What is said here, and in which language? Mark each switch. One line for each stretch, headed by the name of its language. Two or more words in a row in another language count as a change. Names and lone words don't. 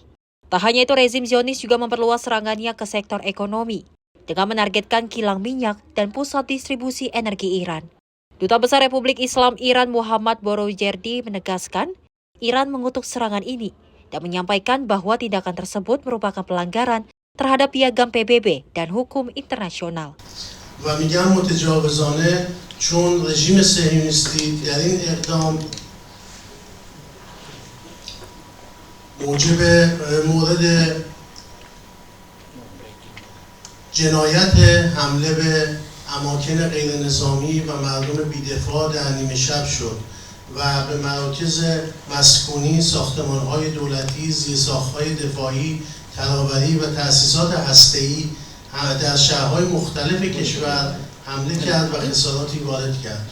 Indonesian: Tak hanya itu, rezim Zionis juga memperluas serangannya ke sektor ekonomi, dengan menargetkan kilang minyak dan pusat distribusi energi Iran. Duta Besar Republik Islam Iran Muhammad Borojerdi menegaskan, Iran mengutuk serangan ini dan menyampaikan bahwa tindakan tersebut merupakan pelanggaran terhadap piagam PBB dan hukum internasional.
Persian: و میگم متجاوزانه چون رژیم صهیونیستی در این اقدام موجب مورد جنایت حمله به اماکن غیر نظامی و مردم بی‌دفاع در نیمه شب شد و به مراکز مسکونی، ساختمان‌های دولتی، زیرساخت‌های دفاعی، ترابری و تأسیسات هسته‌ای در شهرهای مختلف کشور حمله کرد و خساراتی وارد کرد.